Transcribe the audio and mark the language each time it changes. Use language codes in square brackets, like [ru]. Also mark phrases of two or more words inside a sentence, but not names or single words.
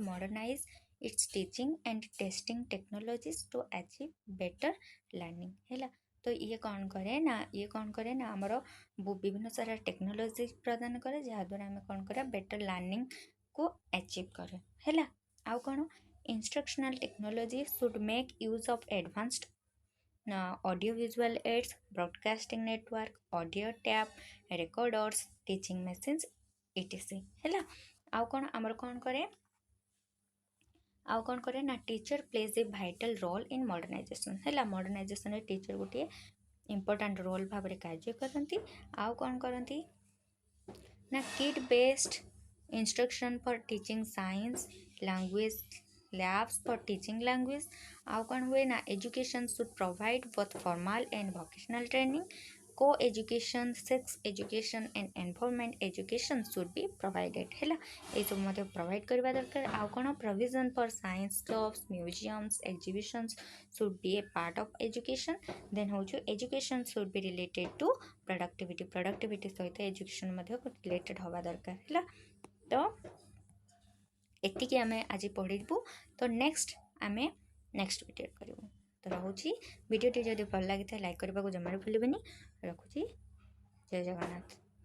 [en] modernize its teaching and testing technologies to achieve better learning [or] ହେଲା ତ ଇଏ କ'ଣ କରେ ନା ଆମର ବିଭିନ୍ନ ସାରା ଟେକ୍ନୋଲୋଜି ପ୍ରଦାନ କରେ ଯାହାଦ୍ୱାରା ଆମେ କ'ଣ କରିବା [en] better learningକୁ [or] ଆଚିଭ୍ କରେ ହେଲା ଆଉ କ'ଣ [en] instructional technology should make use of advanced audio visual aids, broadcasting network, audio tape, recorders, teaching machines, etc. [or] ହେଲା ଆଉ କ'ଣ କରେ ନା [en] teacher plays a vital role in modernization [or] ହେଲା ମଡ଼ର୍ଣ୍ଣାଇଜେସନରେ ଟିଚର ଗୋଟିଏ [en] important role [or] ଭାବରେ କାର୍ଯ୍ୟ କରନ୍ତି ଆଉ କ'ଣ କରନ୍ତି ନା [en] kit based instruction for teaching science language labs for teaching language [or] ଆଉ କ'ଣ ହୁଏ ନା [en] education should provide both formal and vocational training co-education sex education and environment education should be provided [or] ହେଲା ଏଇସବୁ ମଧ୍ୟ ପ୍ରୋଭାଇଡ଼ କରିବା ଦରକାର ଆଉ କ'ଣ [en] provision for science clubs museums exhibitions should be a part of education then [or] ହେଉଛି [en] education should be related to productivity [or] ସହିତ education ମଧ୍ୟ related ହେବା ଦରକାର ହେଲା ତ ଏତିକି ଆମେ ଆଜି ପଢ଼ିବୁ ତ ଆମେ [en] next video [or] କରିବୁ ତ ରହୁଛି ଭିଡ଼ିଓଟି ଯଦି ଭଲ ଲାଗିଥାଏ ଲାଇକ୍ କରିବାକୁ ଜମାରୁ ଭୁଲିବେନି ରଖୁଛି ଜୟ ଜଗନ୍ନାଥ।